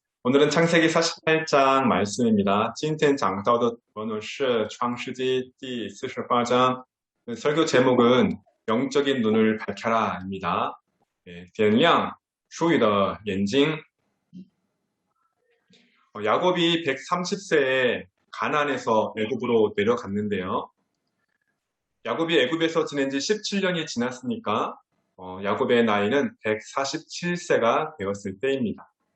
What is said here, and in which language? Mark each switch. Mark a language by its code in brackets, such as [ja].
[ko] 오늘은 창세기 48장 말씀입니다. [zh] 今天讲到的本文是创世纪第48章. [ko] 설교 제목은 영적인 눈을 밝혀라입니다. 네, [zh] 点亮属于的眼睛. [ko] 야곱이 130세에 가나안에서 애굽으로 내려갔는데요. 야곱이 애굽에서 지낸 지 17년이 지났으니까 야곱의 나이는 147세가 되었을 때입니다.